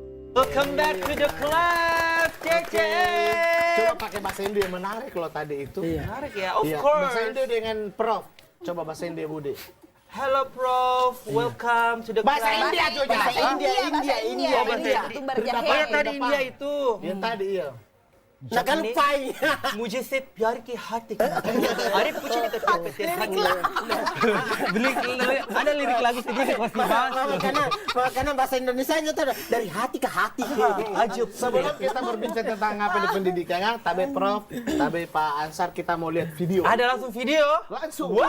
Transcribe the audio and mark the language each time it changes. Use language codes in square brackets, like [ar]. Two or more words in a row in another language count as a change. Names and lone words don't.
[en] Welcome back to the club, Cece. [id] Coba pakai bahasa Indo yang menarik loh tadi itu. Menarik ya, of Iya, course. bahasa Indo dengan Prof. Coba bahasa Indo Budi. [en] Hello Prof, welcome to the [id] Bahasa [en] club. [id] India aja, Bahasa India. Oh, bahasa India. Tumbar Oh, jahe. yang tadi India itu. Yang tadi iya. Nak lupai. [hi] मुझे से प्यार की hati अरे कुछ नहीं करते [id] ada lirik lagu sendiri pasti Karena bahasa Indonesianya tuh dari hati ke hati. Ajub Sebelum kita berbincang tentang apa di pendidikannya, tabe Prof, tabe Pak Ansar, kita mau lihat video. ada langsung video Langsung.